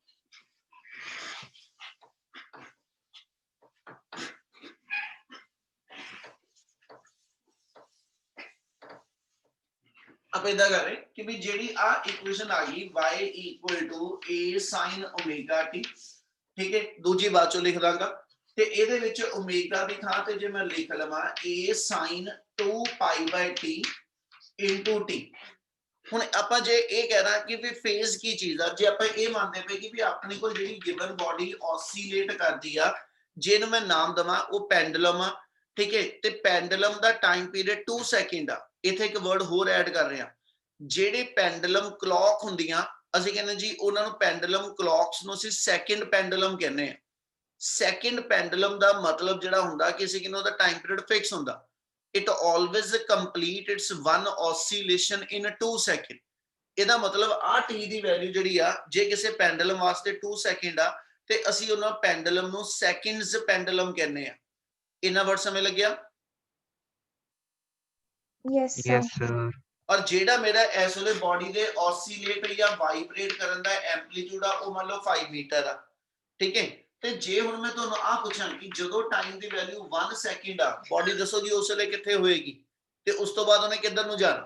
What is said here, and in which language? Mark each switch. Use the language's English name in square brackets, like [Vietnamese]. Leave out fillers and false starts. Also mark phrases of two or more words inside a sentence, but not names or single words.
[Punjabi] ਆਪਾਂ ਇਦਾਂ ਕਰ ਰਹੇ ਕਿ ਵੀ ਜਿਹੜੀ ਆ ਇਕੁਏਸ਼ਨ ਆ ਗਈ y = [English] a sin omega t, [Punjabi] ਠੀਕ ਹੈ, ਦੂਜੀ ਬਾਅਦ ਚੋਂ ਲਿਖ ਦਾਂਗਾ, ਤੇ ਇਹਦੇ ਵਿੱਚ ਓਮੇਗਾ ਦੀ ਥਾਂ ਤੇ ਜੇ ਮੈਂ ਲਿਖ ਲਵਾਂ [English] a sin 2π/t into t। [Punjabi] ਹੁਣ ਆਪਾਂ ਜੇ ਇਹ ਕਹਿਣਾ ਕਿ ਵੀ ਫੇਜ਼ ਕੀ ਚੀਜ਼ ਆ, ਜੇ ਆਪਾਂ ਇਹ ਮੰਨਦੇ ਪਏ ਕਿ ਵੀ ਆਪਣੇ ਕੋਲ ਜਿਹੜੀ [English] given body [Punjabi] oscillate ਕਰਦੀ ਆ, ਜਿਹਨੂੰ ਮੈਂ ਨਾਮ ਦਵਾਂ ਉਹ ਪੈਂਡੂਲਮ ਆ, ਠੀਕ ਹੈ, ਤੇ ਪੈਂਡੂਲਮ ਦਾ [English] time period [Punjabi] 2 ਸੈਕਿੰਡ ਆ। ਇੱਥੇ ਇੱਕ ਵਰਡ ਹੋਰ ਐਡ ਕਰ ਰਹੇ ਆ, ਜਿਹੜੇ [English] pendulum clock [Punjabi] ਹੁੰਦੀਆਂ, ਅਸੀਂ ਕਹਿੰਦੇ ਜੀ ਉਹਨਾਂ ਨੂੰ [English] pendulum clocks [Punjabi] ਨੂੰ ਅਸੀਂ [English] second pendulum [Punjabi] ਕਹਿੰਦੇ ਆ। [English] second pendulum [Punjabi] ਦਾ ਮਤਲਬ ਜਿਹੜਾ ਹੁੰਦਾ ਕਿ ਅਸੀਂ ਕਹਿੰਦੇ ਉਹਦਾ [English] time period [Punjabi] ਫਿਕਸ ਹੁੰਦਾ, [English] it always complete its one oscillation in 2 second। [Punjabi] ਇਹਦਾ ਮਤਲਬ ਆ t ਦੀ ਵੈਲਿਊ ਜਿਹੜੀ ਆ, ਜੇ ਕਿਸੇ ਪੈਂਡੂਲਮ ਵਾਸਤੇ 2 ਸੈਕਿੰਡ ਆ, ਤੇ ਅਸੀਂ ਉਹਨਾਂ ਪੈਂਡੂਲਮ ਨੂੰ [English] seconds pendulum [Punjabi] ਕਹਿੰਦੇ ਆ। ਇਹਨਾਂ ਵਰਡ ਸਮਝ ਲੱਗਿਆ? [English] Yes, sir. Yes, sir. [Punjabi] ਔਰ ਜਿਹੜਾ ਮੇਰਾ ਇਸ ਵੇਲੇ ਬਾਡੀ ਦੇ oscillate ਜਾਂ ਵਾਈਬ੍ਰੇਟ ਕਰਨ ਦਾ ਐਂਪਲੀਟਿਊਡ ਆ, ਉਹ ਮੰਨ ਲਓ 5 ਮੀਟਰ ਆ, ਠੀਕ ਹੈ। ਤੇ ਜੇ ਹੁਣ ਮੈਂ ਤੁਹਾਨੂੰ ਆ ਪੁੱਛਾਂ ਕਿ ਜਦੋਂ ਟਾਈਮ ਦੀ ਵੈਲਿਊ 1 ਸੈਕਿੰਡ ਆ, ਬਾਡੀ ਦੱਸੋ ਜੀ ਉਸ ਵੇਲੇ ਕਿੱਥੇ ਹੋਏਗੀ, ਤੇ ਉਸ ਤੋਂ ਬਾਅਦ ਉਹਨੇ ਕਿੱਧਰ ਨੂੰ ਜਾਣਾ।